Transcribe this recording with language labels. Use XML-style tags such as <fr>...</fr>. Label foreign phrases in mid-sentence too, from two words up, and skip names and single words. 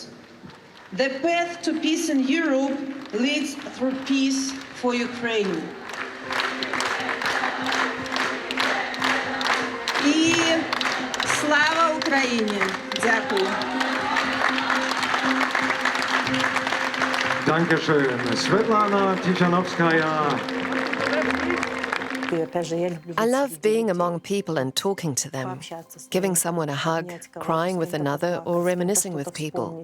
<en>The path to peace in Europe leads through peace for Ukraine.</en> <uk>І слава Україні! Дякую.</uk> <de>Dankeschön.</de> <en>Sviatlana Tsikhanouskaya. I love being among people and talking to them, giving someone a hug, crying with another, or reminiscing with people.</en>